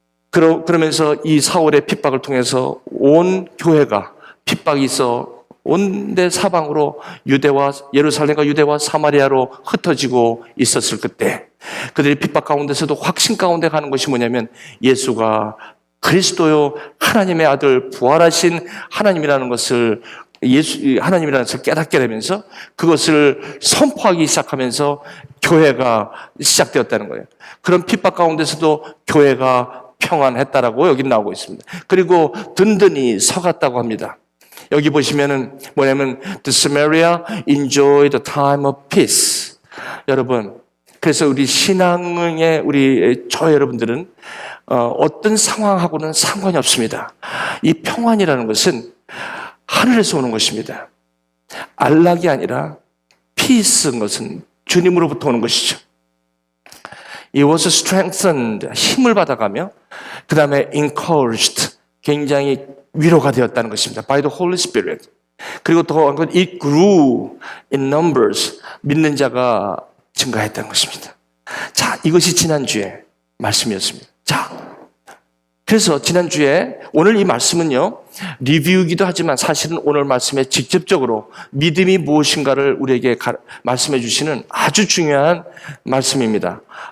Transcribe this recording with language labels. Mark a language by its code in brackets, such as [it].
[ko] 그러면서 이 사울의 핍박을 통해서 온 교회가 핍박이 있어 온데 사방으로 예루살렘과 유대와 사마리아로 흩어지고 있었을 그때 그들의 핍박 가운데서도 확신 가운데 가는 것이 뭐냐면 예수가 그리스도요 하나님의 아들 부활하신 하나님이라는 것을 하나님이라는 것을 깨닫게 되면서 그것을 선포하기 시작하면서 교회가 시작되었다는 거예요. 그런 핍박 가운데서도 교회가 평안했다라고 여기 나오고 있습니다. 그리고 든든히 서갔다고 합니다. 여기 보시면은 뭐냐면 [en] The Samaria enjoyed the time of peace. [ko] 여러분, 그래서 우리 신앙의 저 여러분들은 어떤 상황하고는 상관이 없습니다. 이 평안이라는 것은 하늘에서 오는 것입니다. 안락이 아니라 peace인 것은 주님으로부터 오는 것이죠. [en] It was strengthened, [ko] 힘을 받아가며 그 다음에 encouraged, 굉장히 위로가 되었다는 것입니다. [en] By the Holy Spirit. [ko] 그리고 또 [en] it grew in numbers. [ko] 믿는 자가 증가했다는 것입니다. 자, 이것이 지난주에 말씀이었습니다. 자, 그래서 지난주에 오늘 이 말씀은요, 리뷰이기도 하지만 사실은 오늘 말씀에 직접적으로 믿음이 무엇인가를 우리에게 말씀해 주시는 아주 중요한 말씀입니다.